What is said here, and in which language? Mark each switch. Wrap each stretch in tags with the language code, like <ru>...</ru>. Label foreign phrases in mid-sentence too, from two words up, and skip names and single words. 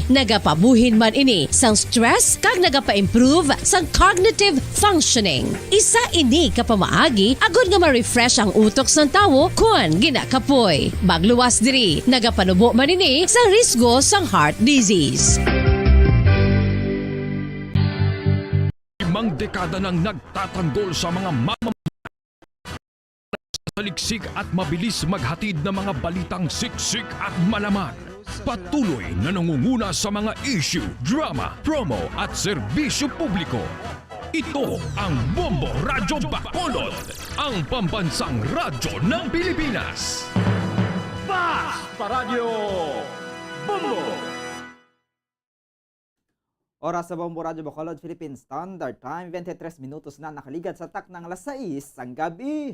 <hil>Nagapabuhin man ini sang stress kag nagapa-improve sang</hil> <en>cognitive functioning.</en> <hil>Isa ini kapamaagi agud nga ma-refresh ang utok sang tawo kung ginakapoy. Bagluwas diri, nagapanubo man ini sang risgo sang heart disease.</hil> <tl>Limang dekada nang nagtatanggol sa mga mamamayan sa Saliksik at mabilis maghatid ng mga balitang siksik at malaman. Patuloy na nangunguna sa mga issue, drama, promo at serbisyo publiko. Ito ang Bombo Radyo Bacolod, ang pambansang radyo ng Pilipinas. Fast Paradyo Bombo!</tl> <hil>Oras sa Bombo Radyo Bacolod, Philippine Standard Time, 23 minutos na nakaligad sa tak ng alas 6 ang gabi.</hil>